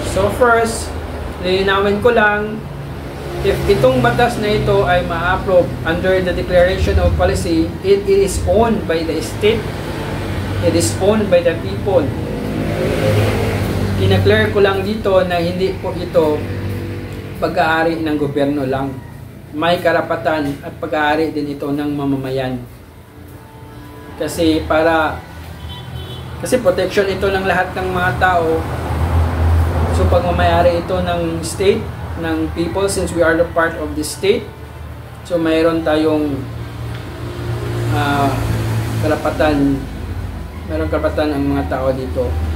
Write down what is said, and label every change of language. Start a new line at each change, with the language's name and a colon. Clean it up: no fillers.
English: So first,
Filipino: lilinawin ko lang,
English: if
Filipino: itong batas na ito ay ma-approve
English: under the Declaration of Policy, it is owned by the state, it is owned by the people.
Filipino: Kinaclear ko lang dito na hindi po ito pag-aari ng gobyerno lang. May karapatan at pag-aari din ito ng mamamayan. Kasi protection ito ng lahat ng mga tao.
English: So
Filipino: pagmamayari ito ng state, ng people,
English: since we are the part of the state.
Filipino: So mayroon tayong karapatan ang mga tao dito.